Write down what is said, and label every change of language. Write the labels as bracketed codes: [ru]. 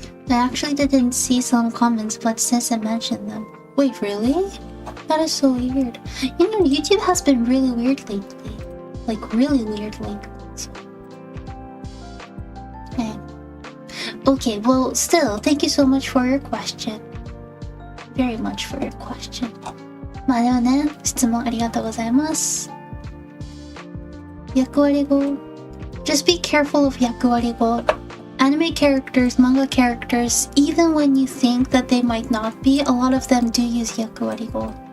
[en] I actually didn't see some comments, but since I mentioned them. Wait, really? That is so weird. You know, YouTube has been really weird lately. Like, really weird lately. Okay, well, still, thank you so much for your question. Very much for your question. [ja] まあでもね、質問ありがとうございます。役割語。 [en] Just be careful of 役割語。 Anime characters, manga characters, even when you think that they might not be, a lot of them do use 役割語。